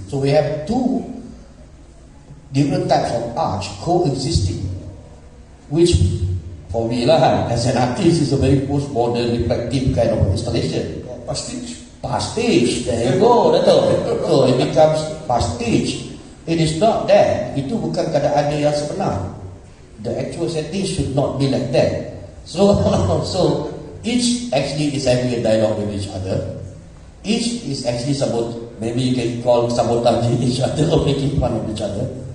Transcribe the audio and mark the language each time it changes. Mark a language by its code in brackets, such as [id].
[en] So we have two different types of arch coexisting, which for me as an artist is a very postmodern reflective kind of installation. Pastiche, there you go, so it becomes pastiche. It is not that. [ms] Itu bukan keadaan yang sebenar. [en] The actual setting should not be like that. So each actually is having a dialogue with each other. Each is actually maybe you can call sabotaging each other or making fun of each other.